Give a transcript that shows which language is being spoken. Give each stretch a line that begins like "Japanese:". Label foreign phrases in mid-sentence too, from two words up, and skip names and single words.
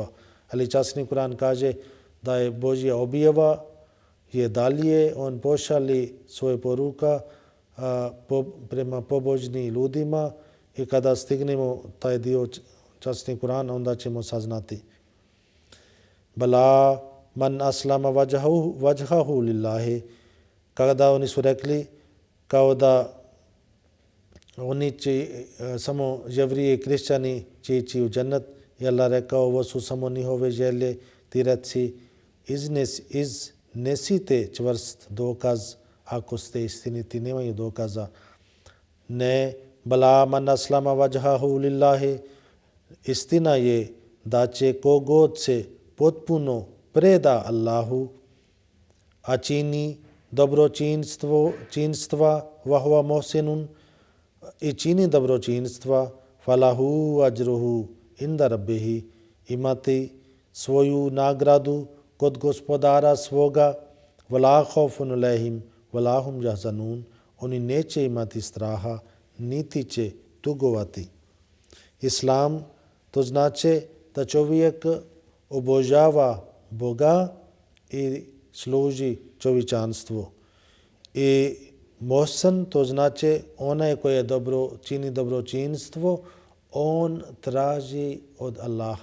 Bosnian: Ali časni Kur'an kaže da je Božja objava je dalje, on pošali svoje poruka prema pobožnim ljudima i kada stignemo taj dio časni Kur'an, onda ćemo saznati.
Arabic: بلى من أسلم وجهه لله.
Bosnian: Kada oni su rekli kao da oni će, samo jevrije i kršćani će ići u džennet, i Allah rekao, ovo su samo njihove želje, ti reci, iznesite čvrst dokaz ako ste istiniti, nemaju dokaza.
Arabic: Ne, بلى من أسلم وجهه لله,
Bosnian: istina je da će kogod se potpuno preda Allahu, a čini dobročinstva,
Arabic: وهو محسن,
Bosnian: i čini dobročinstva,
Arabic: فله أجره عند ربه,
Bosnian: imati svoju nagradu kod gospodara svoga,
Arabic: ولا خوف عليهم ولا هم يحزنون,
Bosnian: oni neće imati straha niti će tugovati. Islam to znači da čovjek obožava Boga i služi čovječanstvu. I mohsen to znači onaj koji je čini dobročinstvo, on traži od Allaha.